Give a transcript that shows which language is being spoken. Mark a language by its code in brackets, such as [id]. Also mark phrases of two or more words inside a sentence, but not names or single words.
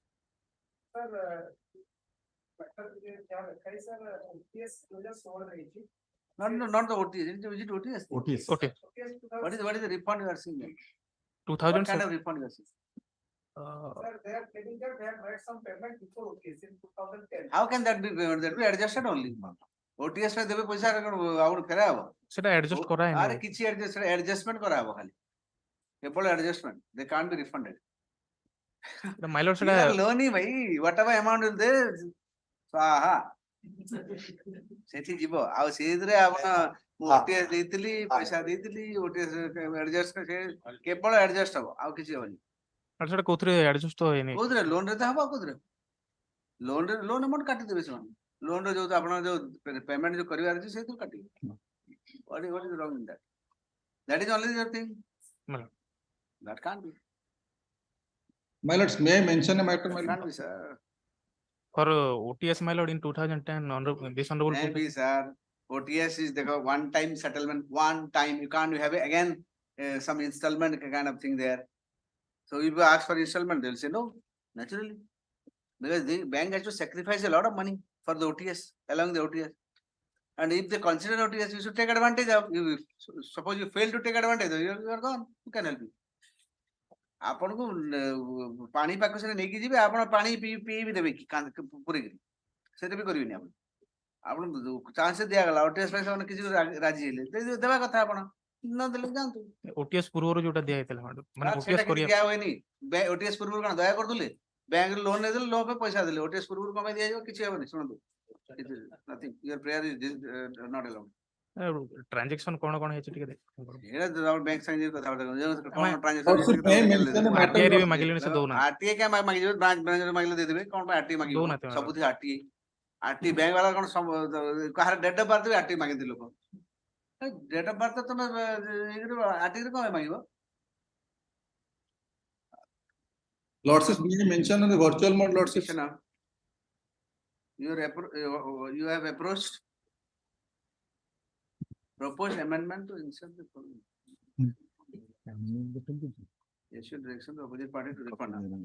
[en] Not the OTS. Is it OTS? OTS. Okay. What is the refund you are seeing? 2000. What kind of refund you are seeing? Sir, they are claiming that they have made some payment before OTS in 2010. How can that be payment? That be adjusted only. [or] OTS ରେ ଦେବେ ପଇସା ଆଉ ଫେରା ହବ ସେଟା adjust କରାହେଇନି। ଆରେ କିଛି adjustment କରାହବ ଖାଲି କେବଳ adjustment. [en] They can't be refunded. My lord, [or] ସେଟା loan ହିଁ ଭାଇ [en] whatever amount is there [or] ସ୍ୱାହା ସେଠି ଯିବ ଆଉ ସେଇଥିରେ ଆପଣ OTS ଦେଇଥିଲି ପଇସା ଦେଇଥିଲି OTS adjust କେବଳ adjust ହବ ଆଉ କିଛି ହବନି। ସେଟା କୋଉଥିରେ adjust ତ ହେଇନି। କୋଉଥିରେ ଲୋନ ରେ ତ ହବ କୋଉଥିରେ ଲୋନ amount କାଟି ଦେବେ ସେମାନେ ଲୋନ ରେ ଯୋଉ ଆପଣ ଯୋଉ ପେମେଣ୍ଟ ଯୋଉ କରିବାର ଅଛି ସେଇଥିରୁ କାଟିବେ। [en] What is wrong in that? That is only the thing. That can't be. My lords, may I mention a matter? Can't be, sir. For OTS, my lord, in 2010, this honorable. Can be, sir. OTS is the one-time settlement. One time you can't have it again. Some installment kind of thing there. So if you ask for installment, they'll say no. Naturally, because the bank has to sacrifice a lot of money for the OTS, along the OTS. And if they consider OTS, you should take advantage of. Suppose you fail to take advantage, you are gone. Who can help you? [or] ଆପଣଙ୍କୁ ପାଣି ପାଖ ସେଟା ନେଇକି ଯିବେ ଆପଣ ପାଣି ପିଇ ବି ଦେବେ କି ପୁରେଇକିରି ସେଟା ବି କରିବେନି ଆପଣ ଆପଣ ଚାନ୍ସ ଦିଆଗଲା OTS ପାଇଁ ସେମାନେ କିଛି ରାଜି ହେଲେ ଦେବା କଥା ଆପଣ ନ ଦେଲେ ଯାଆନ୍ତୁ। OTS ପୂର୍ବରୁ ଯୋଉଟା ଦିଆ ହେଇଥିଲା ମାନେ OTS କରିବା ଦିଆ ହୁଏନି OTS ପୂର୍ବରୁ କଣ ଦୟା କରିଦେଲେ ବ୍ୟାଙ୍କରୁ ଲୋନ ନେଇଦେଲେ ଲୋନ ପାଇଁ ପଇସା ଦେଲେ OTS ପୂର୍ବରୁ କଣ ପାଇଁ ଦିଆଯିବ କିଛି ହେବନି ଶୁଣନ୍ତୁ [en] nothing your prayer is not allowed. [or] Transaction କଣ ହେଇଛି ଟିକେ ଦେଖ ଏଟା ବ୍ୟାଙ୍କ ସାଙ୍ଗେ କଥାବାର୍ତ୍ତା କଣ RTI ରେ ମାଗିଲେନି ସେ ଦଉନା RTI କା ମାଗିବେ ବ୍ରାଞ୍ଚ ମ୍ୟାନେଜର ମାଗିଲେ ଦେଇଦେବେ କଣ ପାଇଁ RTI ମାଗିବ ସବୁଥି RTI ବ୍ୟାଙ୍କ ବାଲା କଣ କାହାର [en] date of birth [or] ବି RTI ମାଗନ୍ତି ଲୋକ [en] date of birth [or] ତମେ RTI ରେ କଣ ମାଗିବ? [en] Lordships, may I mention on the virtual mode, lordships? You have approached proposed amendment to insert the following. Issue direction to opposite party to refund.